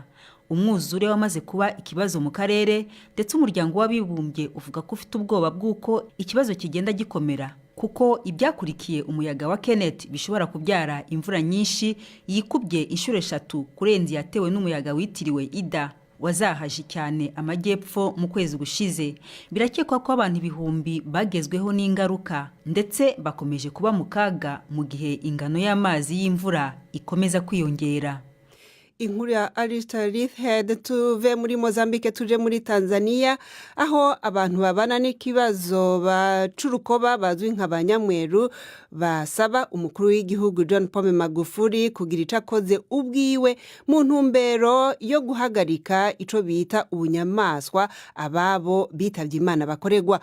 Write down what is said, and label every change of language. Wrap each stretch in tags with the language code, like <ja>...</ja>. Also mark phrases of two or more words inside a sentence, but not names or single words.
<rw>Umwuzure wamaze kuba ikibazo mu karere, ndetse umuryango w'abibumbye uvuga ko ufite ubwoba bw'uko ikibazo kigenda gikomera, kuko ibyakurikiye umuyaga wa Kenneth bishobora kubyara imvura nyinshi yikubye inshuro 3 kurenza yatewe n'umuyaga witiriwe Ida wazahaje cyane amajyepfo mu kwezi gushize. Birakekwa ko abantu ibihumbi bagezweho n'ingaruka, ndetse bakomeje kuba mu kaga mu gihe ingano y'amazi y'imvura ikomeza kwiyongera. inkuru ya Alistair Head.</rw> <rn>Tuve muri Mozambique tuje muri Tanzania aho abantu babana n'ikibazo bacurukoba bazwi nk'abanyamweru basaba umukuru w'igihugu John Pombe Magufuli kugira icakoze ubwiwe mu ntumbero yo guhagarika ico bita ubunyamaswa ababo bitavye Imana bakoregwa.</rn>